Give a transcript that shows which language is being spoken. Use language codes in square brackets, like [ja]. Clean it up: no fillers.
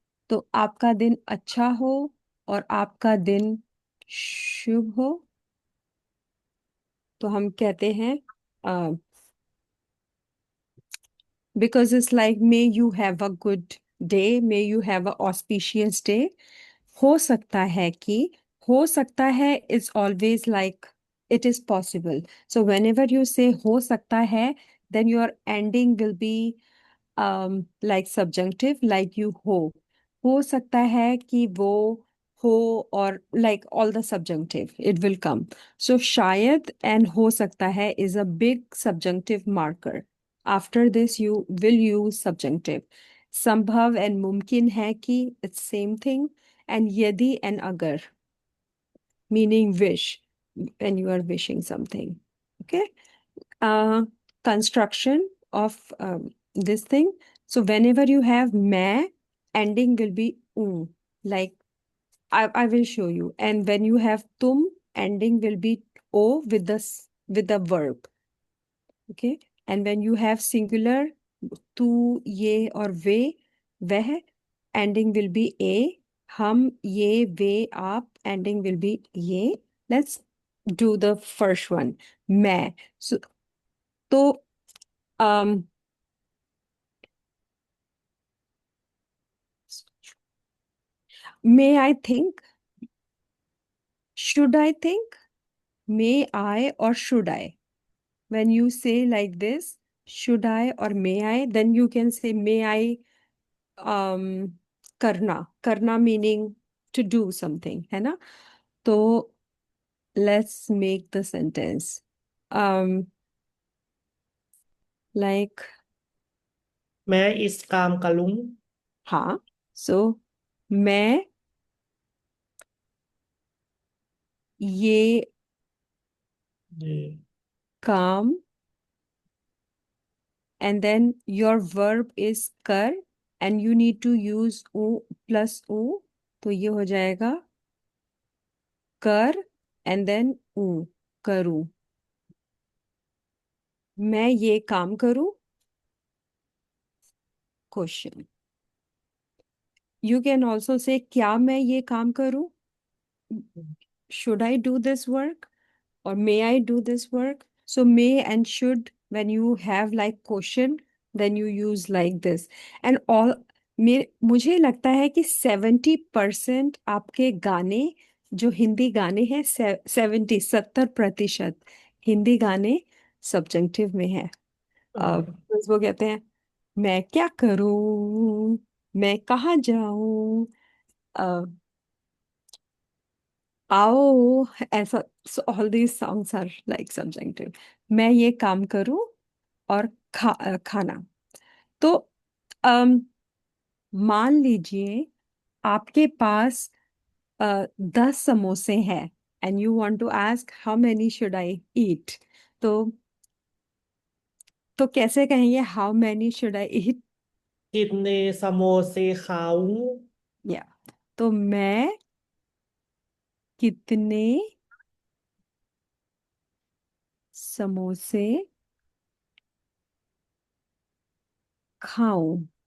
[hi] तो आपका दिन अच्छा हो और आपका दिन शुभ हो, तो हम कहते हैं, [en] Because it's like may you have a good day, may you have a auspicious day. [hi] हो सकता है कि, हो सकता है [en] Is always like it is possible. So whenever you say [hi] हो सकता है, [en] then your ending will be like subjunctive, like you [hi] हो सकता है कि वो हो, और [en] like all the subjunctive it will come. So शायद and [hi] हो सकता है [en] is a big subjunctive marker. After this you will use subjunctive. संभव and [hi] मुमकिन है कि, [en] it's same thing. And यदि and अगर, meaning wish, when you are wishing something. Okay. uh, Construction of this thing. So whenever you have मैं, ending will be like I will show you. And when you have तुम, ending will be O with with the verb. Okay. And when you have singular, तू, ये और वे, वह, ending will be a. हम, ये, वे, आप, ending will be ये. Let's do the first one. मैं. So, तो um, may I think? Should I think? May I or should I? When you say like this, should I or may I, then you can say may I करना. करना meaning to do something, [hi] है ना? तो [en] let's make the sentence. Um, like, [hi] मैं इस काम करूं। हाँ. [en] So, [hi] मैं ये जी। [en] काम, and then your verb is कर, and you need to use u plus u. [hi] तो ये हो जाएगा कर, [en] and then u, [hi] करूं. मैं ये काम करूं? [en] Question. You can also say [hi] क्या मैं ये काम करूं? [en] Should I do this work? Or may I do this work? So may and should, when you have like question, then you use like this. And all, [hi] मुझे लगता है कि 70% आपके गाने, जो हिंदी गाने हैं, 70% हिंदी गाने सब्जेक्टिव में है. बस वो कहते हैं मैं क्या करूं, मैं कहाँ जाऊं, आओ, ऐसा. [en] So all these songs are like subjunctive. [hi] मैं ये काम करूं और खाना. तो अम, मान लीजिए आपके पास 10 समोसे हैं, [en] and you want to ask how many should I eat. [hi] तो कैसे कहेंगे [en] how many should I eat? [hi] कितने समोसे खाऊं। या तो मैं कितने समोसे खाऊं.